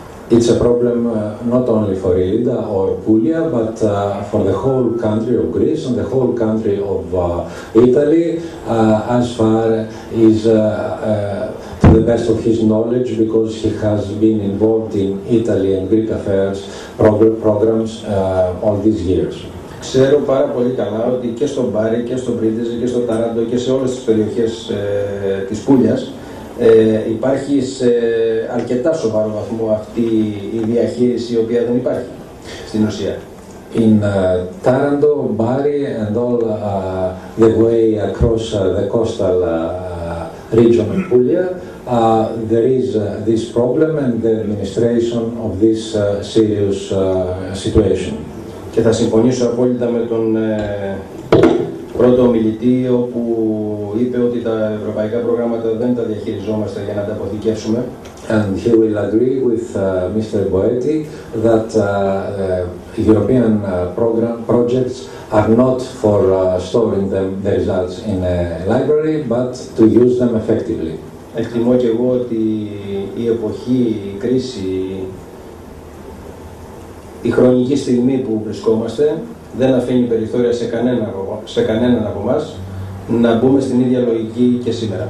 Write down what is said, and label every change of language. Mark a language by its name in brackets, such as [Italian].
[English] It's a problem not only for Illida or Puglia, but for the whole country of Greece and the whole country of Italy, as far as to the best of his knowledge, because he has been involved in Italy and Greek affairs programs all these years. [Greek] Ξέρω πάρα πολύ καλά ότι και στον Μπάρι και στον Πρίτεζε και στο Ταράντο και σε όλες τις περιοχές της Πούλιας υπάρχει σε αρκετά σοβαρό βαθμό αυτή η διαχείριση, η οποία δεν υπάρχει στην ουσία. [English] In Taranto, Bari and all the way across the coastal region of Puglia, there is this problem and the administration of this serious situation. [Greek] Και θα συμφωνήσω απόλυτα με τον πρώτο ομιλητή, όπου είπε ότι τα ευρωπαϊκά προγράμματα δεν τα διαχειριζόμαστε για να τα αποθηκεύσουμε. [English] And he will agree with Mr. Boetti that European projects are not for storing the results in a library, but to use them effectively. [Greek] Εκτιμώ και εγώ ότι η εποχή, η κρίση, η χρονική στιγμή που βρισκόμαστε δεν αφήνει περιθώρια σε κανέναν από εμάς να μπούμε στην ίδια λογική και σήμερα.